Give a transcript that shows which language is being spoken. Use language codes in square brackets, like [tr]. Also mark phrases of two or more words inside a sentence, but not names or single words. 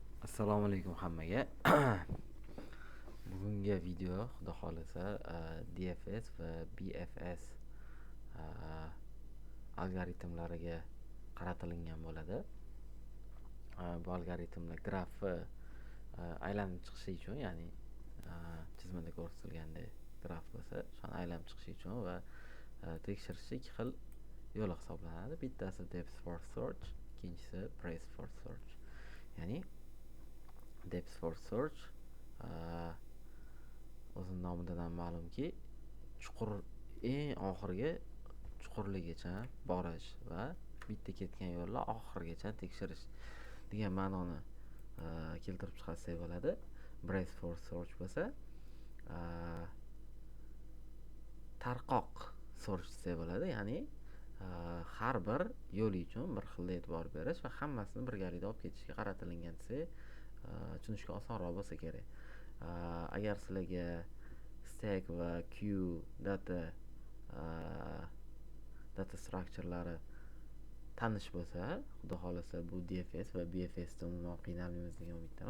[uz] Assalomu alaykum hammaga. Bugungi video xudo xolasa DFS va BFS algoritmlariga qaratilgan bo'ladi. Bu algoritmlar grafni aylanib chiqishi uchun, ya'ni chizmada ko'rsatilgandek graf bo'lsa, shuni aylanib chiqishi uchun va tekshirishda ikki xil yo'l hisoblanadi. Bittasi [en] depth first search, [uz] ikkinchisi [en] breadth first search. [uz] Ya'ni [en] depth first search [uz] o'z nomidan ham ma'lumki, eng oxirgi chuqurligicha borish va bitta ketgan yo'lni oxirigacha tekshirish degan ma'noni keltirib chiqarsak bo'ladi. [en] Breadth first search [uz] bo'lsa tarqoq search desak bo'ladi, ya'ni har bir yo'l uchun bir xil e'tibor berish va hammasini birgalikda olib ketishga qaratilgan desak tushunishga osonroq bo'lsa kerak. Agar sizlarga stack va queue [en] data structurelari [uz] tanish bo'lsa, xudo xolasa bu DFS va BFS da umuman qiynalmaymiz degan umiddaman.